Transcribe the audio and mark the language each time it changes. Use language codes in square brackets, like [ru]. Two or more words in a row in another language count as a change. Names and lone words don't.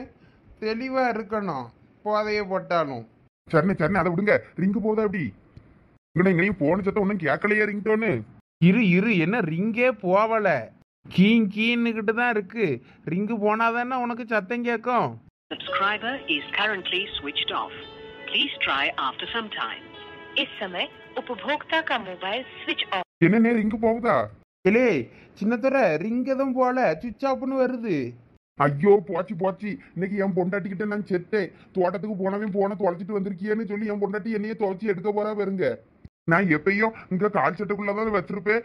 [ta] தெளிவா இருக்கணும், போதைய போட்டாலும். சரணே அதை விடுங்க. ரிங்கு போதா அப்படி? இங்கே எங்கனையும் போன சத்தம் ஒன்றும் கேட்கலையே ரிங்டோன்னு. இரு, என்ன ரிங்கே போவல? கீன்னுக்கிட்டு தான் இருக்கு. ரிங்கு போனாதானே உனக்கு சத்தம் கேட்கும். [en] Subscriber is currently switched off. Please try after some time. [hi] इस समय उपभोक्ता का मोबाइल [en] switch off. [ta] என்னன்னே ரிங்கு போகுதா? இல்லே சின்னத்துறை, ரிங் எதுவும் போல, [en] switch offnu [ta] வருது. ஐயோ, போச்சு. இன்னைக்கு என் பொண்டாட்டிக்கிட்ட நான் செத்தேன். தோட்டத்துக்கு போனவன் போன தொலைச்சிட்டு வந்திருக்கியேன்னு சொல்லி என் பொண்டாட்டி என்னைய துவைச்சி எடுக்க போறா பாருங்க. நான் எப்பயும் இங்க கால் சட்டைக்குள்ளதான் வச்சிருப்பேன்.